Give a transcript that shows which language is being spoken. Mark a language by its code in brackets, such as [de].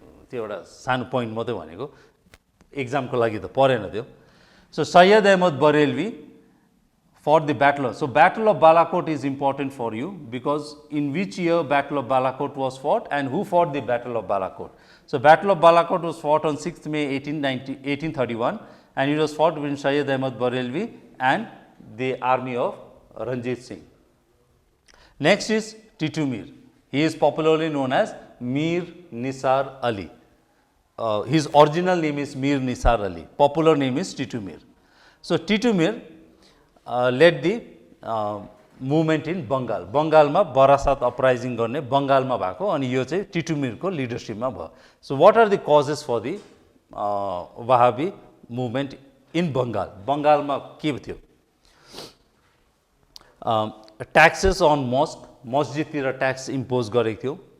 [ne] त्यो एउटा सानो पोइन्ट मात्रै भनेको एक्जामको लागि त परेन त्यो so Syed Ahmad Barelvi [en] for the battle. So battle of Balakot is important for you because in which year battle of Balakot was fought and who fought the battle of Balakot. So battle of Balakot was fought on 6th May 1831 and it was fought between Syed Ahmad Barelvi and the army of Ranjit Singh. Next is Titu Mir. He is popularly known as Mir Nisar Ali. His original name is Mir Nisar Ali. Popular name is Titu Mir. So Titu Mir led the movement in Bengal. [ne] बङ्गालमा बरासात अपराइजिङ गर्ने बङ्गालमा भएको अनि यो चाहिँ टिटु मिरको लिडरशिपमा भयो. [en] So what are the causes for the Wahhabi movement in Bengal? [ne] बङ्गालमा के थियो? [en] taxes on mosque, [ne] मस्जिदतिर tax impose गरेको थियो.